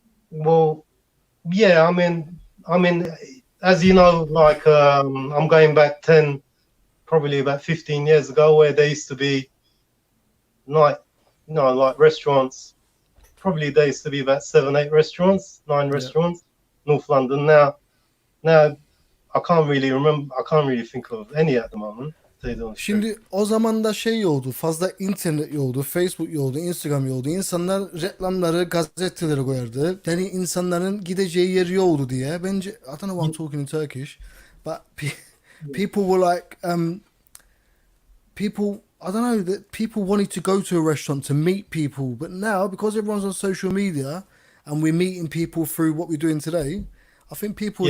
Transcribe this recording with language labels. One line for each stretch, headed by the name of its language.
English: well, yeah, I mean, as you know, like, I'm going back 10, probably about 15 years ago, where there used to be night, like restaurants. Probably there used to be about 7, 8 restaurants, 9 Yeah. restaurants, North London. Now I can't really remember. I can't really think of any at the moment. To tell you the honest truth.
Turkish: Şimdi o zaman da şey yoktu. Fazla internet yoktu. Facebook yoktu. Instagram yoktu. İnsanlar reklamları gazetelere koyardı. Yani insanların gideceği yer yoktu diye.
English: Bence I don't know why I'm talking in Turkish. But people were like people I don't know that people wanted to go to a restaurant to meet people. But now because everyone's on social media and we're meeting people through what we're doing today, I think people are